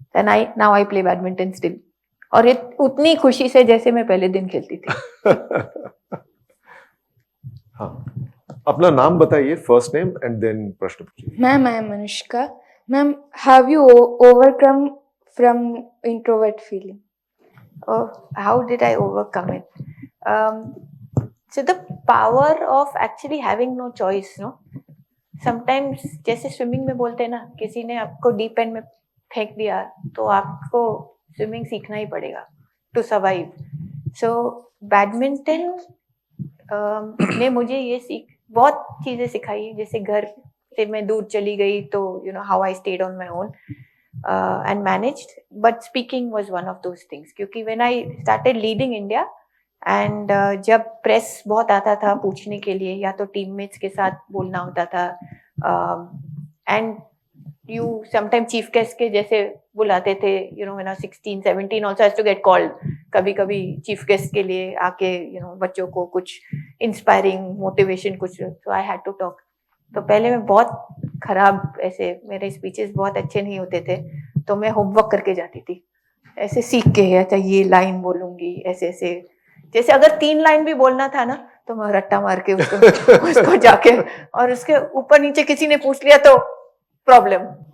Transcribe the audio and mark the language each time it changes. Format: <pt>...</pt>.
<en>and now I play badminton still,</en> <hi>और उतनी खुशी से जैसे मैं पहले दिन खेलती थी. हाँ, अपना नाम बताइए,</hi> <en>first name and then</en> <hi>प्रश्न पूछिए.</hi> <en>Ma'am I am Anushka. Ma'am have you overcome from introvert feeling? Oh, how did I overcome it? So the power of actually having no choice, no?</en> <hi>Sometimes जैसे स्विमिंग में बोलते हैं ना, किसी ने आपको डीप एंड में फेंक दिया तो आपको स्विमिंग सीखना ही पड़ेगा</hi> <en>To survive.</en> <hi>सो बैडमिंटन ने मुझे ये बहुत चीजें सिखाई. जैसे घर से मैं दूर चली गई तो</hi> <en>You know how I stayed on my own and managed, but speaking was one of those things.</en> <hi>क्योंकि</hi> <en>when I started leading India</en> <hi>and जब प्रेस बहुत आता था पूछने के लिए, या तो टीममेट्स के साथ बोलना होता था, and you sometimes chief guest के जैसे बुलाते थे,</hi> <en>you know, when I was 16, 17 also has to get called.</en> <hi>कभी chief guest के लिए आके, you know, बच्चों को कुछ inspiring motivation कुछ,</hi> <en>so I had to talk.</en> <hi>तो पहले मैं बहुत खराब, ऐसे मेरे स्पीचेस बहुत अच्छे नहीं होते थे, तो मैं होमवर्क करके जाती थी ऐसे सीख के. अच्छा ये लाइन बोलूंगी ऐसे ऐसे, जैसे अगर 3 लाइन भी बोलना था ना तो मैं रट्टा मार के उसको जाके, और उसके ऊपर नीचे किसी ने पूछ लिया तो प्रॉब्लम.</hi>